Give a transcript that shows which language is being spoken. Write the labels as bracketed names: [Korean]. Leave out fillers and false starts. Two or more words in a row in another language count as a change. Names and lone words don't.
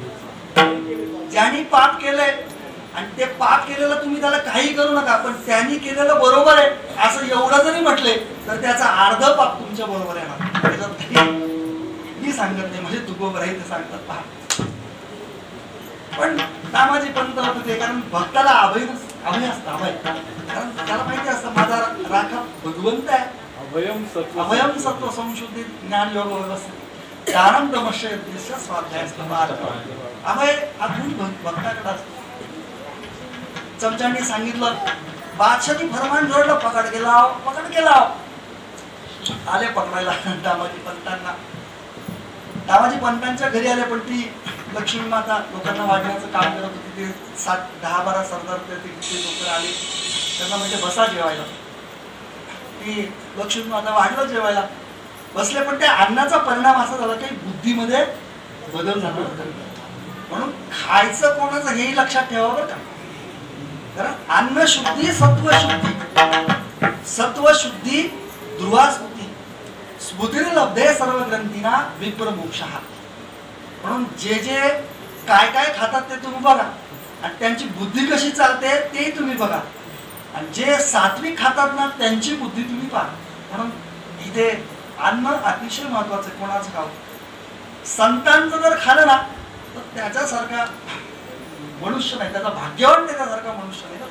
[Marathi] ज्यांनी पाप केलंय आणि ते पाप केलेलं तुम्ही त्याला काही करू नका, पण त्यांनी केलेलं बरोबर आहे असं एवढं जरी म्हटले तर त्याचा अर्ध पाप तुमच्या बरोबर येणार. मी सांगत नाही, म्हणजे तुकोबाराय ते सांगतात. पहा, पण दामाजी पंत होते ते, कारण भक्ताला अभय असतं, अभय, कारण त्याला माहिती असतं माझा राखा भगवंत आहे. [Sanskrit] अभयम सत्व संशोधित ज्ञान योग व्यवस्थित ज्ञानम दमश्य स्वाध्याय [Marathi] अभय हा गुण भक्ताकडे असतो. चमच्यांनी सांगितलं, बादशाही फरमान जोडलं, पकड गेला. आले पकडायला दामाजी पंतांना. दामाजी पंतांच्या घरी आले, पण ती लक्ष्मी माता लोकांना वाढण्याचं काम करत होती. ते 10-12 सरदार लोक आले, त्यांना म्हणजे बसा जेवायला. ती लक्ष्मी माता वाढलं जेवायला बसले, पण त्या अन्नाचा परिणाम असा झाला काही बुद्धीमध्ये बदल झाला होता. म्हणून खायचं कोणाचं हेही लक्षात ठेवावं बरं का, कारण [Sanskrit] अन्न शुद्धी सत्वशुद्धी ध्रुवास्मृती स्मृतिर्लब्धे सर्व ग्रंथीना विप्र मोक्षः. [Marathi] म्हणून जे काय खातात ते तुम्ही बघा, आणि त्यांची बुद्धी कशी चालते ते तुम्ही बघा, आणि जे सात्विक खातात ना त्यांची बुद्धी तुम्ही पहा. म्हणून इथे अन्न अतिशय महत्वाचं आहे. कोणाचं खावं, संतांचं जर खाल्लं ना तर त्याच्यासारखा मनुष्य नाही, त्याचा भाग्यवान त्याच्यासारखा मनुष्य नाही.